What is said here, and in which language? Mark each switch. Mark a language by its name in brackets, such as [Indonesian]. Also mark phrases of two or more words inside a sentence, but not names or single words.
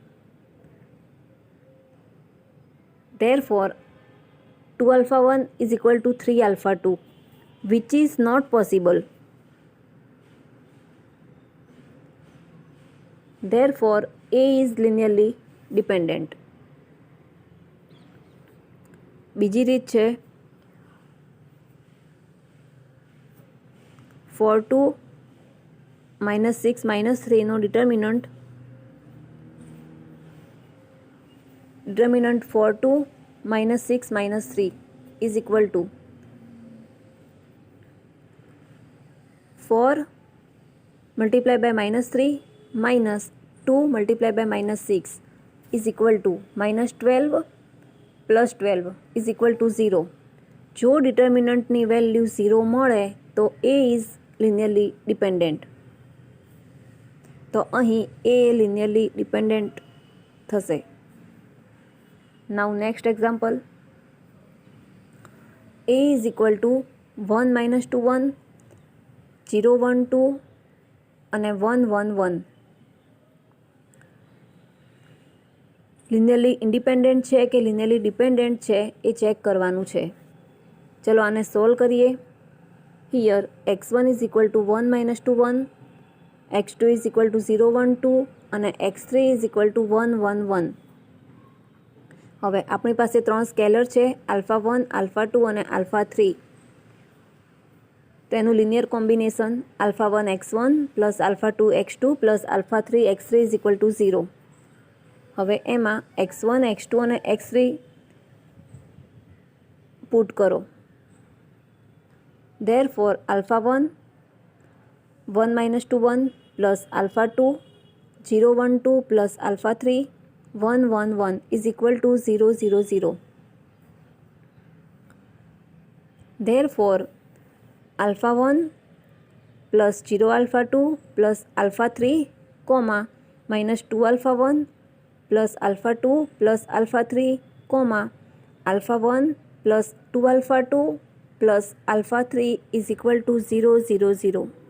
[English] Therefore 2 alpha 1 is equal to 3 alpha 2, which is not possible. Therefore A is linearly dependent. [Gujarati] બીજી રીત છે 4 2 -6 -3 નો ડિટર્મિનન્ટ [English] 4 2 -6 -3 is equal to 4 multiplied by -3 minus 2 multiplied by -6 is equal to -12 plus 12 is equal to 0. [Gujarati] જો ડિટર્મિનન્ટની વેલ્યુ 0 મળે તો [English] A is linearly dependent. [Gujarati] તો અહીં [English] A linearly dependent [Gujarati] થશે. [English] Now next example. A is equal to 1 -2 1 0 1 2 અને 1 1 1. linearly independent [Gujarati] છે કે [English] linearly dependent [Gujarati] છે એ ચેક કરવાનું છે. ચલો આને સોલ્વ કરીએ. [English] હિયર x1 is equal to 1 -2 1, x2 is equal to 0 1 2 અને x3 is equal to 1 1 1. [Gujarati] હવે આપણી પાસે 3 સ્કેલર છે આલ્ફા 1 આલ્ફા 2 અને આલ્ફા 3. [English] તેનું linear combination alpha 1 x1 plus alpha 2 x2 plus alpha 3 x3 is equal to 0. [Gujarati] હવે એમાં x1 x2 અને x3 પુટ કરો. [English] Therefore alpha 1 1 -2 1 plus alpha 2 0 1 2 plus alpha 3 1 1 1 is equal to 0 0 0. Therefore alpha 1 plus 0 alpha 2 plus alpha 3 comma minus 2 alpha 1 plus alpha 2 plus alpha 3 comma alpha 1 plus 2 alpha 2 plus alpha 3 is equal to 0 0 0.